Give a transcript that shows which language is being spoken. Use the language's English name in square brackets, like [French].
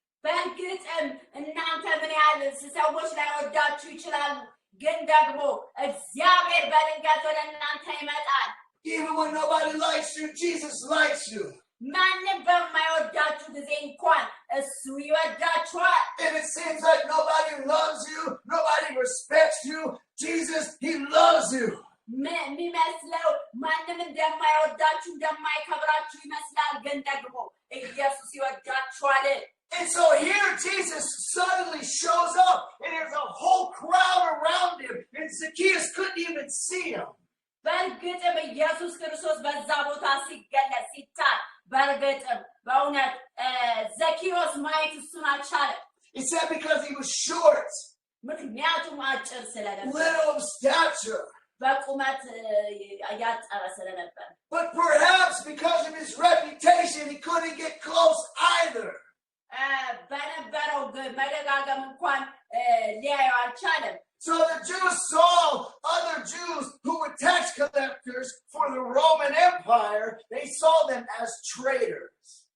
[Amharic] በእርግጥም እናንተ ምን ያህል ሰዎች ላይወዳችሁ ይችላሉ ግን ደግሞ እግዚአብሔር በድንገት ወደ እናንተ ይመጣል [English] Even when nobody likes you, Jesus likes you. [Amharic] ማንም በማይወዳችሁ ጊዜ እንኳን እሱ ይወዳችኋል [English] If it seems like nobody loves you, nobody respects you, Jesus, he loves you. [Amharic] የሚመስለው ማንም እንደማይወዳችሁ እንደማይከብራችሁ ይመስላል ግን ደግሞ ኢየሱስ ይወዳችኋል [English] And so here Jesus suddenly shows up and there's a whole crowd around him and Zacchaeus couldn't even see him. [Amharic] በእርግጥም ኢየሱስ ክርስቶስ በዛ ቦታ ሲገለጽ ሲታይ በእርግጥም በእውነት ዘኬዎስ ማየት እሱን አልቻለም [English] He said because he was short, [Amharic] ምክንያቱም አጭር ስለነበር [English] little of stature. [Amharic] በቁመት ያጠረ ስለነበር [English] But perhaps because of his reputation, he couldn't get close either. [Amharic] በነበረው መደጋገም እንኳን ሊያየው አልቻለም [English] So the Jews saw other Jews who were tax collectors for the Roman Empire. They saw them as traitors.